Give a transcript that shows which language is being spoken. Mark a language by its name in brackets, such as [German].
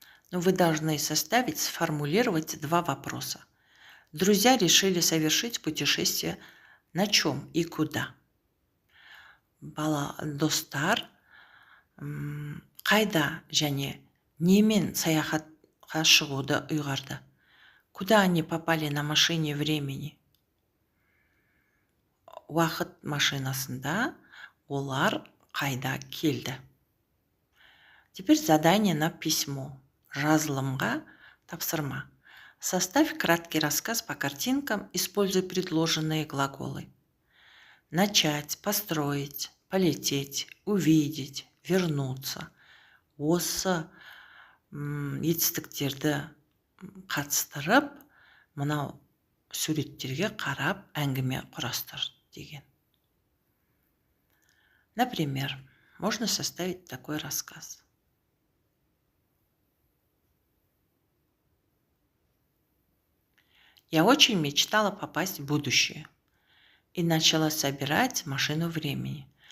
[Russian] Но вы должны сформулировать 2 вопроса. Друзья решили совершить путешествие на чем и куда? [Kazakh] Достар қайда және немен саяхатқа шығуды ұйғарды? [Russian] Куда они попали на машине времени? [Kazakh] Уақыт машинасында олар қайда келді? [Russian] Теперь задание на письмо. [Kazakh] Жазылымға тапсырма. [Russian] Составь краткий рассказ по картинкам, используя предложенные глаголы. Начать, построить, полететь, увидеть, вернуться. [Kazakh] Осы етістіктерді қатыстырып, мынау суреттерге қарап әңгіме құрастыр деген. [Russian] Например, можно составить такой рассказ. Я очень мечтала попасть в будущее и начала собирать машину времени.